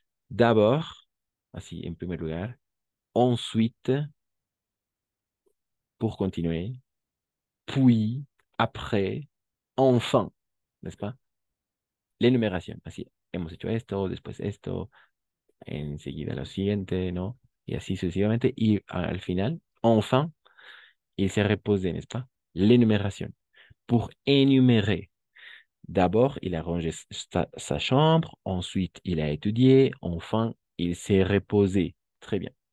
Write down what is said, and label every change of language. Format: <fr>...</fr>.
<fr>D'abord,</fr> <es>así, en primer lugar.</es> <fr>Ensuite, pour continuer. Puis, après, enfin, n'est-ce pas? L'énumération,</fr> <es>así, hemos hecho esto, después esto, enseguida lo siguiente, ¿no? Y así sucesivamente. Y al final,</es> <fr>enfin, il s'est reposé, n'est-ce pas? L'énumération. Pour énumérer, d'abord, il a rangé sa chambre, ensuite, il a étudié, enfin, il s'est reposé. Très bien.</fr>